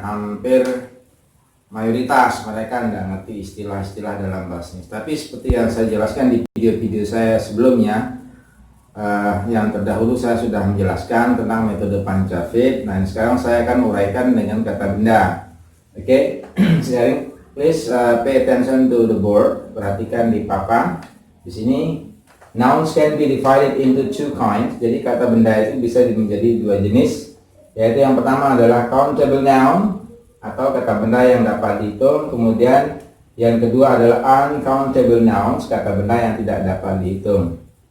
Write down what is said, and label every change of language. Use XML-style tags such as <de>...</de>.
<id>Hampir mayoritas mereka nggak ngerti istilah-istilah dalam bahasa Inggris. Tapi seperti yang saya jelaskan di video-video saya sebelumnya, yang terdahulu saya sudah menjelaskan tentang metode Pancavit. Nah, sekarang saya akan uraikan dengan kata benda. Oke, sharing.</id> <en>Please pay attention to the board.</en> <id>Perhatikan di papan. Di sini,</id> <en>nouns can be divided into two kinds.</en> <id>Jadi kata benda itu bisa menjadi dua jenis. Yaitu yang pertama adalah countable noun atau kata benda yang dapat dihitung. Kemudian yang kedua adalah uncountable nouns, kata benda yang tidak dapat dihitung.</id>